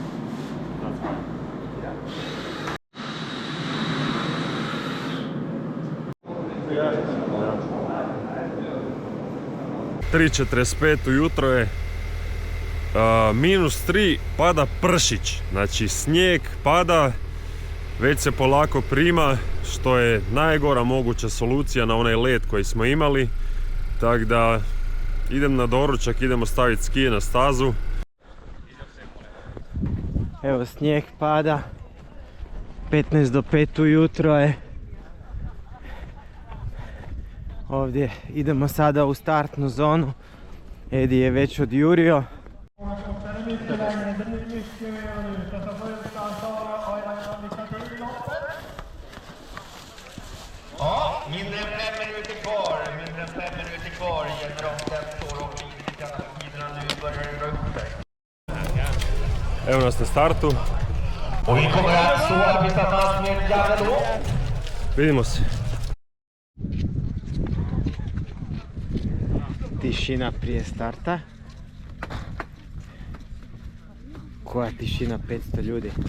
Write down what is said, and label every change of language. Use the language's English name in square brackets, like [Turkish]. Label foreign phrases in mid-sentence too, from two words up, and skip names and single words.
[Croatian] 3:45 ujutro je, -3, pada pršić, znači snijeg pada, već se polako prima, što je najgora moguća solucija na onaj led koji smo imali, tako da idem na doručak, idemo staviti skije na stazu. Evo snijeg pada, 15 do 5 ujutro je. Ovdje idemo sada u startnu zonu. Edi je već odjurio. [Swedish] Ja, mindre än 5 minuter kvar. Mindre än 5 minuter kvar. Gäller om tempor och tiderna nu börjar dra upp sig. [Croatian] Evo nas na startu, [Swedish] Och vi kommer att stå tillsammans med Janne. [Croatian] vidimo se. Tišina prije starta. Koja tišina, 500 ljudi.